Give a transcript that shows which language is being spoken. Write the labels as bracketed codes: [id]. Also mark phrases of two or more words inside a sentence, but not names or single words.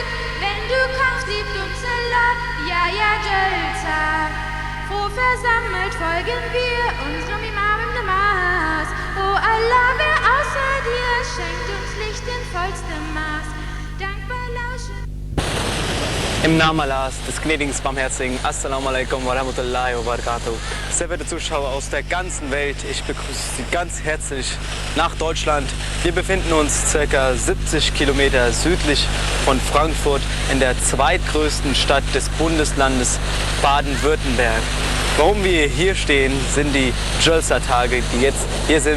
[de] Wenn du kommst, liebt uns Allah, ja, ja, Jalsa. Froh versammelt folgen wir unserem Imam im Namas. Oh Allah, wer außer dir schenkt uns Licht in vollstem Maß. Dankbar lauschen. Im Namen Allahs, des gnädigen, barmherzigen, [ar] السلام عليكم ورحمة الله وبركاته. [de] Sehr verehrte Zuschauer aus der ganzen Welt, ich begrüße Sie ganz herzlich nach Deutschland. Wir befinden uns ca. 70 Kilometer südlich von Frankfurt in der zweitgrößten Stadt des Bundeslandes Baden-Württemberg. Warum wir hier stehen, sind die Jalsa-Tage, die jetzt hier sind.